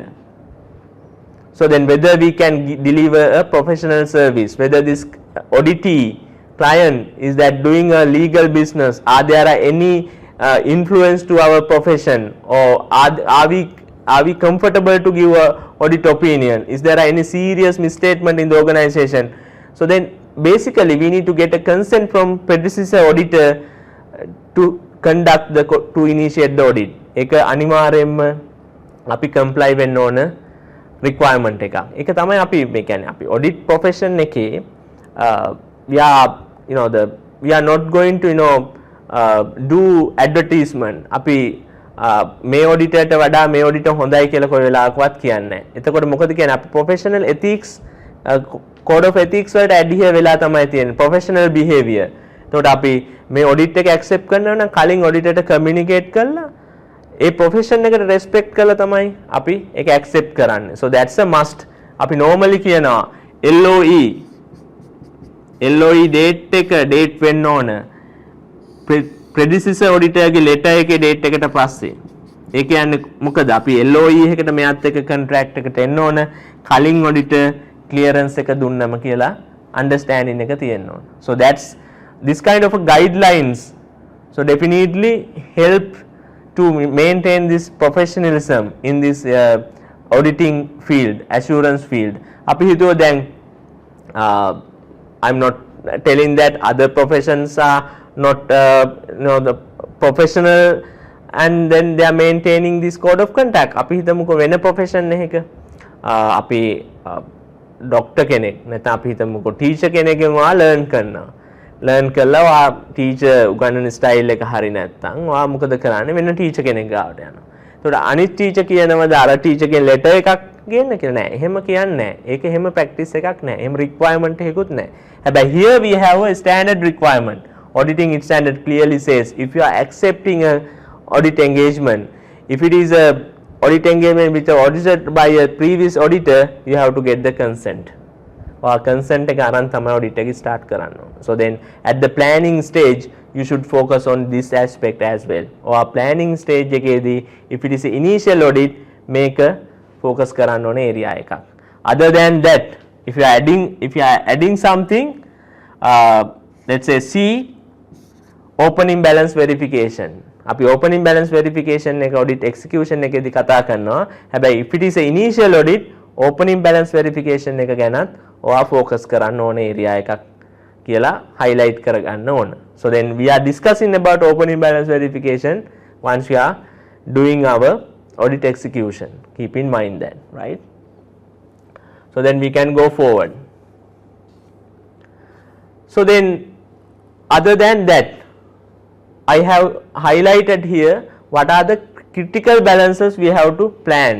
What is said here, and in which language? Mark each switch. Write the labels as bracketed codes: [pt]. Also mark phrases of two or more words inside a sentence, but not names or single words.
[en] So then whether we can deliver a professional service, whether this auditee client is that doing a legal business, are there any influence to our profession, or are we comfortable to give a audit opinion? Is there any serious misstatement in the organization? So then basically we need to get a consent from predecessor auditor to conduct to initiate the audit. [si] ඒක අනිවාර්යයෙන්ම අපි comply වෙන්න ඕන requirement එකක්. ඒක තමයි අපි මේ කියන්නේ අපි [en] audit profession [si] එකේ [en] we are not going to do advertisement. [si] අපි මේ auditor ට වඩා මේ auditor හොඳයි කියලා කොයි වෙලාවකවත් කියන්නේ නැහැ. එතකොට මොකද කියන්නේ අපි [en] professional ethics code of ethics [si] වලට adhere වෙලා තමයි තියෙන්නේ [en] professional behavior. [si] එතකොට අපි මේ audit එක accept කරනවා නම් කලින් auditor ට communicate කරලා ඒ profession එකට respect කරලා තමයි අපි ඒක accept කරන්නේ. [en] So that's a must. [si] අපි normally කියනවා LOE date වෙන්න ඕන [en] predecessor auditor [si] ගේ letter එකේ date එකට පස්සේ. ඒ කියන්නේ මොකද අපි LOE එකකට මෙයාත් එක්ක contract එකට එන්න ඕන කලින් [en] auditor clearance [si] එක දුන්නම කියලා understanding එක තියෙන්න ඕන. [en] So that's this kind of a guidelines. So definitely help to maintain this professionalism in this auditing field, assurance field. [si] අපි හිතුවා [en] then I'm not telling that other professions are not the professional and then they are maintaining this code of conduct. [si] අපි හිතමුකෝ වෙන profession එකක අපි doctor කෙනෙක් නැත්නම් අපි හිතමුකෝ teacher කෙනෙක්ගෙන් ඔයා learn කරනවා ලර්න් කළා ඔයා ටීචර් උගන්වන ස්ටයිල් එක හරි නැත්නම් ඔයා මොකද කරන්නේ වෙන ටීචර් කෙනෙක් ගාවට යනවා. එතකොට අනිත් ටීචර් කියනවාද අර ටීචර්ගෙන් ලෙටර් එකක් ගේන්න කියලා නෑ. එහෙම කියන්නේ නෑ. ඒක එහෙම ප්‍රැක්ටිස් එකක් නෑ. එහෙම රික්වයර්මන්ට් එකකුත් නෑ. [en] හැබැයි here we have a standard requirement. Auditing standard clearly says if you are accepting a audit engagement, if it is a audit engagement which are audited by a previous auditor, you have to get the consent. Or consent [si] එක අරන් තමයි audit එක start කරන්න ඕන. [en] So then at the planning stage you should focus on this aspect as well. Or planning stage එකේදී if it is an initial audit [si] මේක focus කරන්න ඕන area එකක්. [en] Other than that if you are adding something let's say C opening balance verification. [si] අපි [en] opening balance verification [si] එක [en] audit execution [si] එකේදී කතා කරනවා. හැබැයි [en] if it is an initial audit opening balance verification [si] එක ගැනත් ඔයා focus කරන්න ඕන area එකක් කියලා highlight කරගන්න ඕන. [en] So then we are discussing about opening balance verification once we are doing our audit execution. Keep in mind that, right? So then we can go forward. So then other than that I have highlighted here what are the critical balances we have to plan.